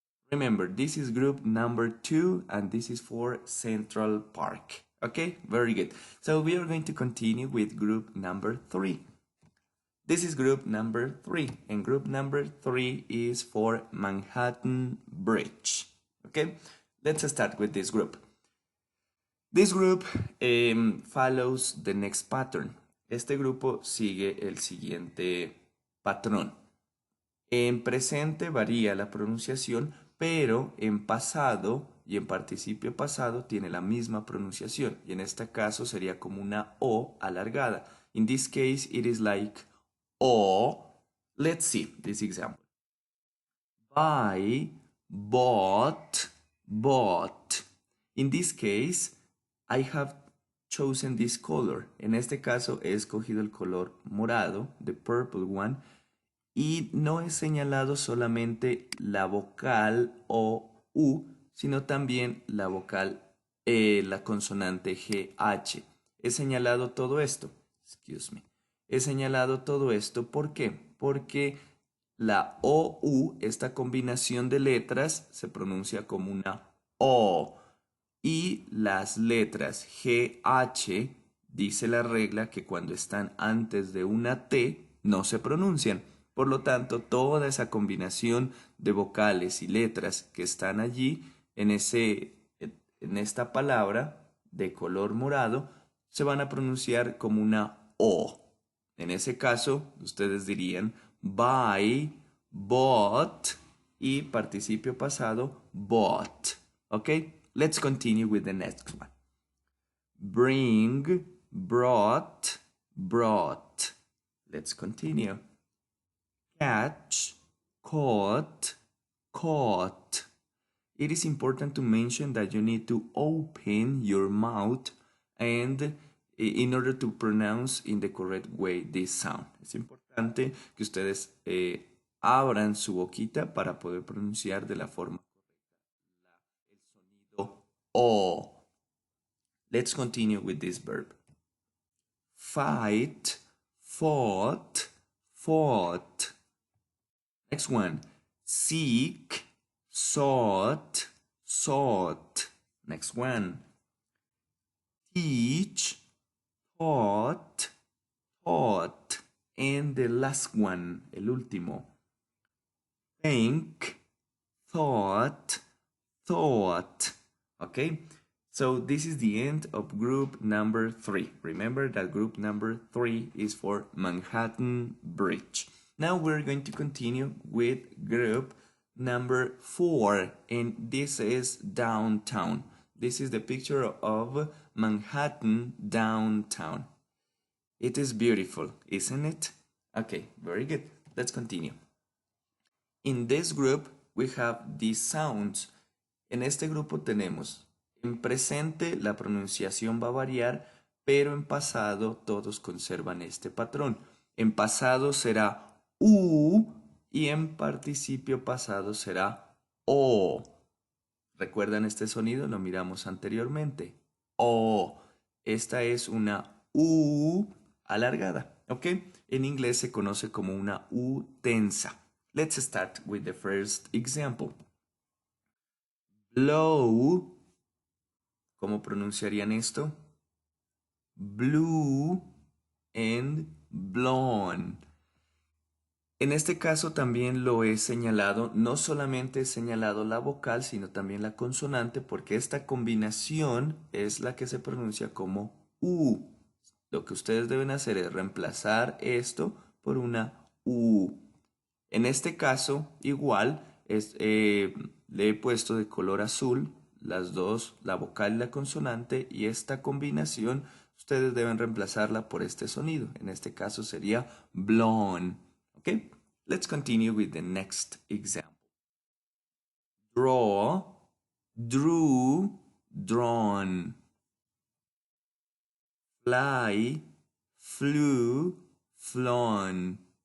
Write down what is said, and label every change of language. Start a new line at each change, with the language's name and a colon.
English: Remember, this is group number 2 and this is for Central Park. Okay, very good. So we are going to continue with group number 3. This is group number 3 and group number 3 is for Manhattan Bridge. Okay, let's start with this group. This group follows the next pattern.
Spanish: Este grupo sigue el siguiente patrón. En presente varía la pronunciación, pero en pasado y en participio pasado tiene la misma pronunciación. Y en este caso sería como una O alargada.
English: In this case, it is like O. Let's see this example. Buy, bought, bought. In this case, I have chosen this color.
Spanish: En este caso he escogido el color morado,
English: the purple one,
Spanish: y no he señalado solamente la vocal o U, sino también la vocal la consonante GH. He señalado todo esto.
English: Excuse me.
Spanish: He señalado todo esto, ¿por qué? Porque la OU, esta combinación de letras, se pronuncia como una O. Y las letras GH, dice la regla que cuando están antes de una T, no se pronuncian. Por lo tanto, toda esa combinación de vocales y letras que están allí en esta palabra de color morado, se van a pronunciar como una O. En ese caso, ustedes dirían buy, bought y participio pasado, bought. ¿Ok?
English: Let's continue with the next one. Bring, brought, brought. Let's continue. Catch, caught, caught. It is important to mention that you need to open your mouth and in order to pronounce in the correct way this sound. Es importante que ustedes abran su boquita para poder pronunciar de la forma correcta el sonido O. Let's continue with this verb. Fight, fought, fought. Next one. Seek, sought, sought. Next one. Teach, taught, taught. And the last one,
Spanish: el último.
English: Think, thought, thought. Okay? So this is the end of group number 3. Remember that group number 3 is for Manhattan Bridge. Now we're going to continue with group number 4, and this is downtown. This is the picture of Manhattan downtown. It is beautiful, isn't it? Okay, very good. Let's continue. In this group, we have these sounds.
Spanish: En este grupo tenemos, en presente la pronunciación va a variar, pero en pasado todos conservan este patrón. En pasado será U y en participio pasado será O. ¿Recuerdan este sonido? Lo miramos anteriormente. O. Esta es una U alargada, ¿ok? En inglés se conoce como una U tensa.
English: Let's start with the first example. Blow.
Spanish: ¿Cómo pronunciarían esto?
English: Blue and blown.
Spanish: En este caso también lo he señalado, no solamente he señalado la vocal, sino también la consonante, porque esta combinación es la que se pronuncia como U. Lo que ustedes deben hacer es reemplazar esto por una U. En este caso, igual, le he puesto de color azul las dos, la vocal y la consonante, y esta combinación ustedes deben reemplazarla por este sonido. En este caso sería blown.
English: Okay, let's continue with the next example. Draw, drew, drawn. Fly, flew, flown.